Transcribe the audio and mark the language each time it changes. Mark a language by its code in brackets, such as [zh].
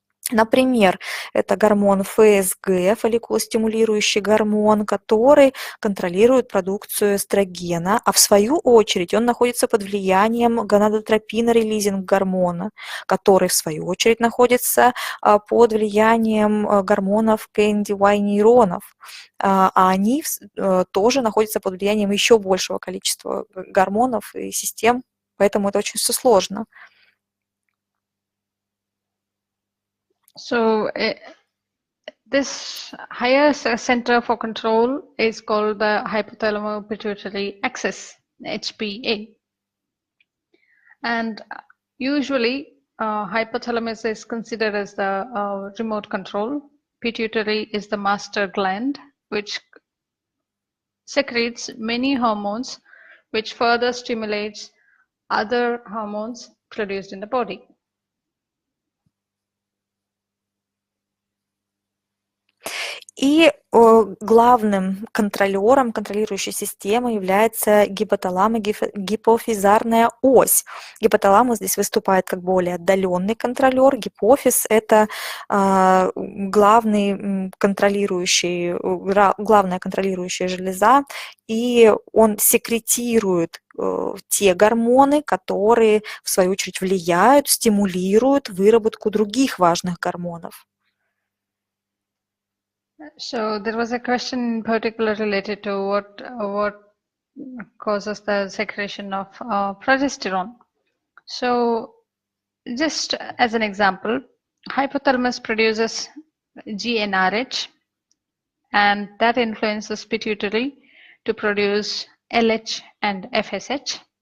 [ru] Например, это гормон ФСГ, фолликулостимулирующий гормон, который контролирует продукцию эстрогена, а в свою очередь он находится под влиянием гонадотропина-релизинг гормона, который в свою очередь находится под влиянием гормонов КНДY-нейронов, а они тоже находятся под влиянием еще большего количества гормонов и систем, поэтому это очень все сложно. [en] So this higher center for control is called the hypothalamo-pituitary axis, HPA. And usually hypothalamus is considered as the remote control. Pituitary is the master gland, which secretes many hormones, which further stimulates other hormones produced in the body. [ru] И главным контролером, контролирующей системой является гипоталамо-гипофизарная ось. Гипоталамус здесь выступает как более отдаленный контролер. Гипофиз – это главная контролирующая железа, и он секретирует те гормоны, которые, в свою очередь, влияют, стимулируют выработку других важных гормонов. [en] So there was a question in particular related to what causes the secretion of progesterone. So just as an example, hypothalamus produces GnRH, and that influences pituitary to produce LH and FSH.